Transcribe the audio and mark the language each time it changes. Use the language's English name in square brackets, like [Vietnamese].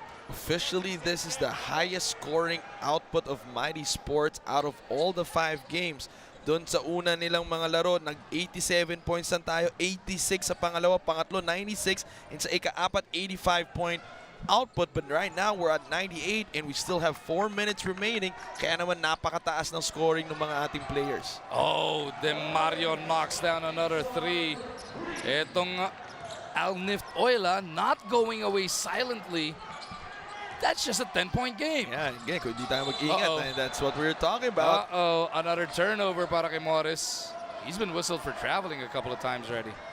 [English] Officially, this is the highest scoring output of Mighty Sports out of all the 5 games. [Filipino] Doon sa una nilang mga laro, nag-87 points lang tayo, 86 sa pangalawa, pangatlo 96, and sa ika-apat 85 point output. [English] But right now, we're at 98 and we still have 4 minutes remaining. [Filipino] Kaya naman napakataas ng scoring ng mga ating players. [English] Oh, Mario knocks down another 3. Etong Alnift Oila not going away silently. That's just a 10-point game. Yeah, again, [Filipino] kung di tayo mag-ingat, [English] and that's what we're talking about. Another turnover [Filipino] para kay [English] Morris. He's been whistled for traveling a couple of times already.